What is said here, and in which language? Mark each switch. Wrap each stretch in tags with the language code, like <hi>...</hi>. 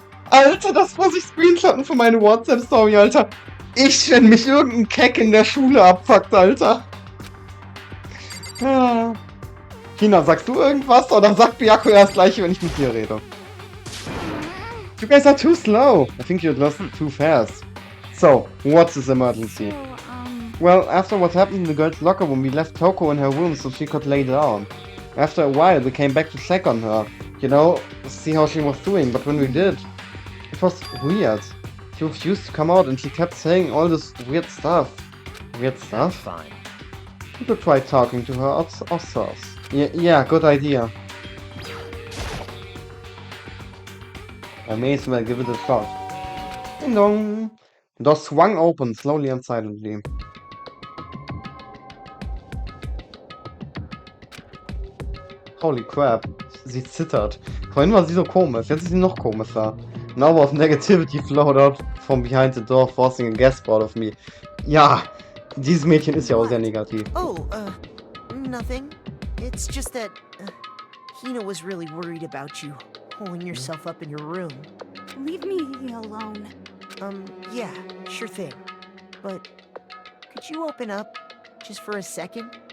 <de>Alter, das muss ich screenshotten für meine WhatsApp-Story, Alter. Wenn mich irgendein Keck in der Schule abfuckt, Alter. Ah. Hina, sagst du irgendwas oder sagt Byakuya erst gleich, wenn ich mit dir rede?</de> <en>You guys are too slow. I think you're just too fast. So, what's this emergency? So, Well, after what happened in the girls' locker room, we left Toko in her room so she could lay down. After a while, we came back to check on her. You know, see how she was doing, but when we did, it was weird. She refused to come out and she kept saying all this weird stuff. Weird stuff? Fine. We could try talking to her ourselves. Yeah, good idea. I may as well give it a shot. Ding dong! The door swung open slowly and silently. Holy crap,</en> <de>sie zittert. Vorhin war sie so komisch, jetzt ist sie noch komischer.</de> <en>An hour of negativity flowed out from behind the door, forcing a gasp out of me.</en> <de>Ja, dieses Mädchen ist ja auch sehr negativ.</de> <en>Oh, nothing. It's just that Hina was really worried about you holding yourself up in your room. Leave me alone. Yeah, sure thing. But could you open up just for a second?</en>